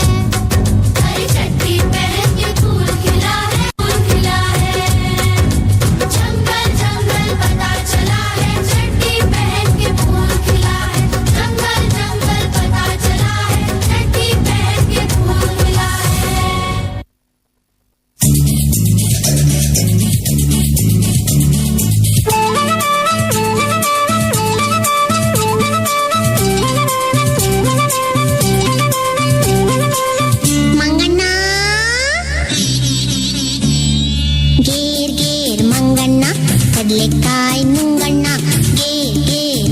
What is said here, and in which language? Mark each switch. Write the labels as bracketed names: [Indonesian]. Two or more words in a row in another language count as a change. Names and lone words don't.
[Hindi] अरे चड्डी पहन के फूल खिला है, फूल खिला है। जंगल जंगल पता चला है, चड्डी पहन के फूल खिला है। जंगल जंगल पता चला है, चड्डी पहन के फूल खिला है। [Kannada] ಮಂಗಣ್ಣ ಗೇರ್ ಗೇರ್ ಮಂಗಣ್ಣ ಕಡ್ಲೆಕಾಯಿ ನುಂಗಣ್ಣ ಗೇರ್ ಗೇರ್